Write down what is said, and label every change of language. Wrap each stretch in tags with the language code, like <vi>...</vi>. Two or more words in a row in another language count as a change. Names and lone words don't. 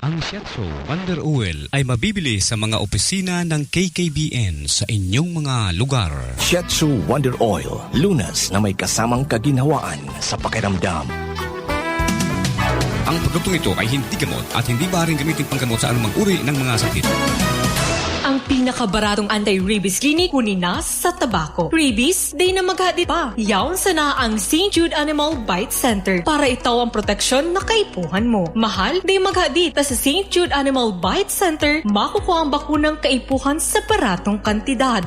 <tl>Ang Shiatsu Wonder Oil ay mabibili sa mga opisina ng KKBN sa inyong mga lugar. Shiatsu Wonder Oil. Lunas na may kasamang kaginhawaan sa pakiramdam. Ang produktong ito ay hindi gamot at hindi maaaring gamitin panggamot sa anumang uri ng mga sakit.</tl> <bik>Ang pinakabaratong anti-rabies clinic kunin na sa tabako. Rabies, di na maghadit pa. Yawn sa na ang St. Jude Animal Bite Center para itaw ang proteksyon na kaipuhan mo. Mahal, di maghadit. Ta sa St. Jude Animal Bite Center, makukuha ang bakunang kaipuhan sa baratong kantidad.</bik>